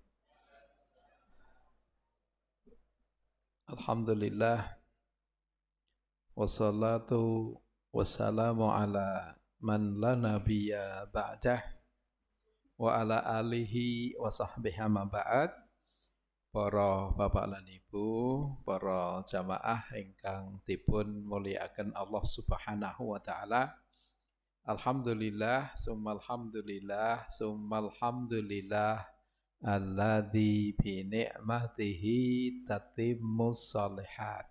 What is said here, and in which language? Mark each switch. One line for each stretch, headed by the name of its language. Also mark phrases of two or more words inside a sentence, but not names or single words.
Arabic: الحمد لله والصلاة والسلام على من لا نبي بعده وعلى آله وصحبه أما بعد.
Javanese: Para bapak lan ibu, para jamaah ingkang dipun mulyakaken
Arabic: الله سبحانه وتعالى. الحمد لله ثم الحمد لله ثم الحمد لله الذي بنعمته تتم الصالحات.